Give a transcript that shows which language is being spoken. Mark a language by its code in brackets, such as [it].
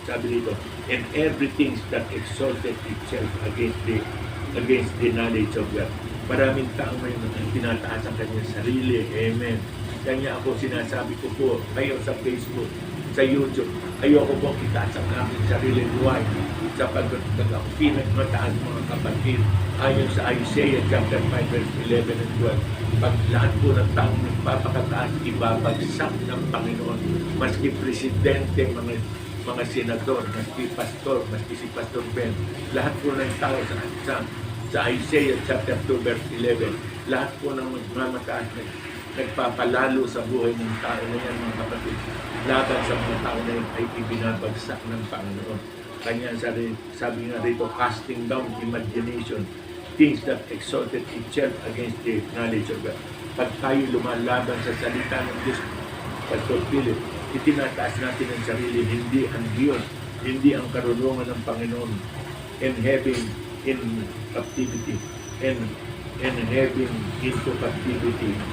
[tl] Sabi dito, [en] and everything that exalted itself against the knowledge of God. [tl] Maraming tao ngayon ang tinataas ang kanyang sarili. Amen. Kanya ako sinasabi ko po, kayo sa Facebook, sa YouTube, ayoko po itaas ang aking sarili. Why? Sapagkat ako pinagmataas mga kapatid. Ayon sa Isaiah chapter 5 verse 11 and 12, pag lahat po ng taong nagpapakataas, ibabagsak ng Panginoon. Maski presidente, mga senador, maski pastor, maski si Pastor Ben, lahat po ng tao sa Isaiah chapter 2 verse 11, lahat po ng magmamataas nagpapalalo sa buhay ng tao na yan, mga kapatid. Laban sa mga tao na yan ay ibinabagsak ng Panginoon. Kanya sabi nga rito, [en] casting down imagination, things that exalted itself against the knowledge of God. [tl] Pag tayo lumalaban sa salita ng Diyos, Pastor Philip, itinataas natin ang sarili, hindi ang Diyos, hindi ang karunungan ng Panginoon, [en] and having in captivity, and having into captivity.